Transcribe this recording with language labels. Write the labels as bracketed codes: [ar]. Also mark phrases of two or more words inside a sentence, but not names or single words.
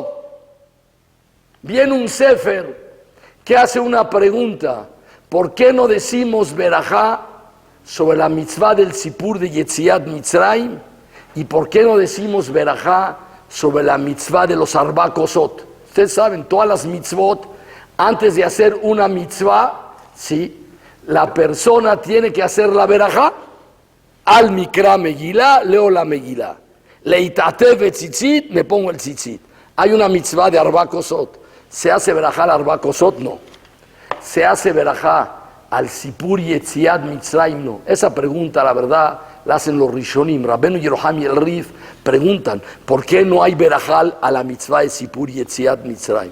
[es] Viene un sefer que hace una pregunta: ¿por qué no decimos verajá sobre la mitzvah del Sipur de [he] יציאת מצרים? [es] ¿Y por qué no decimos verajá sobre la mitzvah de los [he] ארבע כוסות? [es] Ustedes saben, todas las mitzvot, antes de hacer una mitzvah, ¿sí?, la persona tiene que hacer la verajá. [he] על מקרא מגילה, [es] leo la megilá. [he] להתעטף בציצית, [es] me pongo el tzitzit. Hay una mitzvah de [he] ארבע כוסות. [es] ¿Se hace verajá al [he] ארבע כוסות? [es] No. ¿Se hace verajá al [he] סיפור יציאת מצרים? [es] No. Esa pregunta, la verdad, la hacen los Rishonim. Rabbeinu Yeroham y el Rif preguntan, ¿por qué no hay verajá a la mitzvah de [he] סיפור יציאת מצרים?